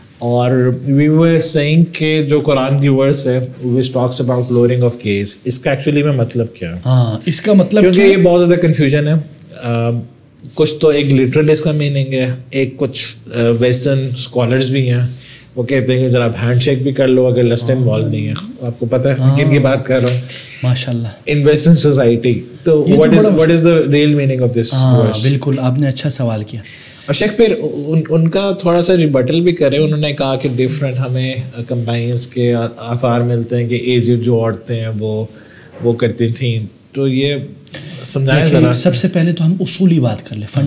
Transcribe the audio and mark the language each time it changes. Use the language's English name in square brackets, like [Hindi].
[Urdu] اور [English] we were seeing [Urdu] کہ جو قرآن کی ورس ہے [English] which talks about lowering of gaze, [Urdu] اس کا ایکچولی میں مطلب کیا ہے, ہاں اس کا مطلب, کیونکہ یہ بہت زیادہ کنفیوژن ہے. کچھ تو ایک لٹرل اس کا میننگ ہے, ایک کچھ ویسٹرن اسکالرز بھی ہیں وہ کہتے ہیں کہ ذرا آپ ہینڈ شیک بھی کر لو اگر لسٹ انوالو نہیں ہے. آپ کو پتہ ہے کن کی بات کر رہا ہوں, ماشاء اللہ, [English] In western society. تو what is the real meaning of this verse? [Urdu] بالکل آپ نے اچھا سوال کیا. اور شیخ پھر ان کا تھوڑا سا ریبٹل بھی کرے. انہوں نے کہا کہ ڈفرینٹ ہمیں کمپائنس کے آثار ملتے ہیں کہ ایجڈ جو عورتیں ہیں وہ کرتی تھیں. تو یہ سمجھائیں ذرا. سب سے پہلے تو ہم اصولی بات کر لیں,